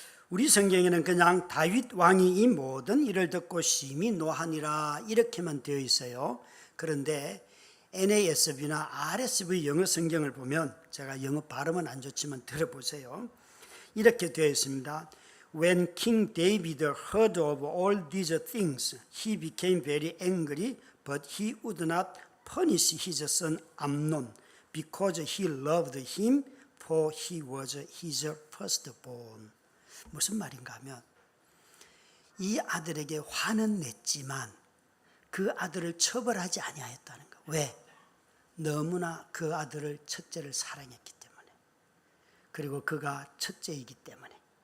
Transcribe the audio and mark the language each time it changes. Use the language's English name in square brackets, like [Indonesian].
[Korean] 우리 성경에는 그냥 다윗 왕이 이 모든 일을 듣고 심히 노하니라 이렇게만 되어 있어요. 그런데 NASB나 RSV 영어 성경을 보면 제가 영어 발음은 안 좋지만 들어보세요. 이렇게 되어 있습니다. [English] When King David heard of all these things, he became very angry, but he would not punish his son Amnon, because he loved him, for he was his firstborn. [Korean] 무슨 말인가 하면 이 아들에게 화는 냈지만 그 아들을 처벌하지 아니하였다는 거. 왜? 너무나 그 아들을 첫째를 사랑했기 때문에, 그리고 그가 첫째이기 때문에.